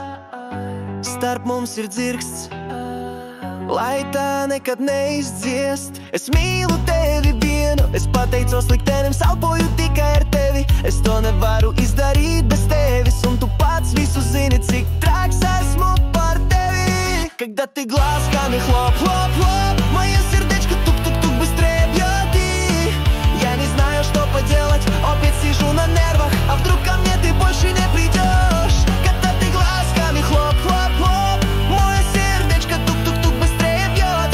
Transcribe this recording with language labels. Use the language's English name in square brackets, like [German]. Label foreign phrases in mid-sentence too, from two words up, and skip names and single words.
[Latvian] Starp mums ir dzirksts, lai tā nekad neizdziest. Es mīlu tevi vienu, es pateicos liktenim, salpoju tikai ar tevi. Es to nevaru izdarīt bez tevis, un tu pats visu zini, cik traks esmu par tevi. [Russian] Когда ты глазками хлоп-хлоп-хлоп, моя сердечко тук-тук-тук быстрее бьет. И я не знаю, что поделать, опять сижу на нервах. А вдруг ко мне ты больше не придешь? Когда ты глазками хлоп-хлоп-хлоп, мое сердечко тук-тук-тук быстрее бьет.